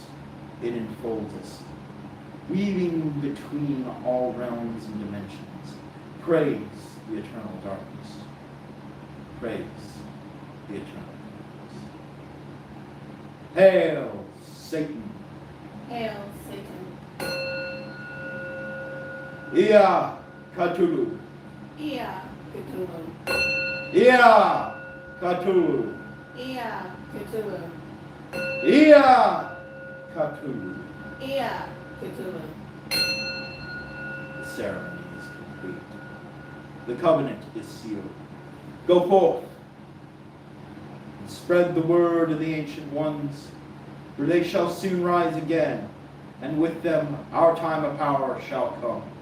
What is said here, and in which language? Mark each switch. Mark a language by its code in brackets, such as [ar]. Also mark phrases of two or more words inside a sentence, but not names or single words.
[en] It enfolds us, weaving between all realms and dimensions. Praise the eternal darkness. Praise the eternal darkness. Hail, Satan. Hail, Satan. Ia Cthulu. Ia Cthulhu. Ia Cthulu. Ia Cthulhu. Ia Cthulhu. Ia Cthulhu. The ceremony is complete. The covenant is sealed. Go forth and spread the word of the ancient ones, for they shall soon rise again, and with them our time of power shall come.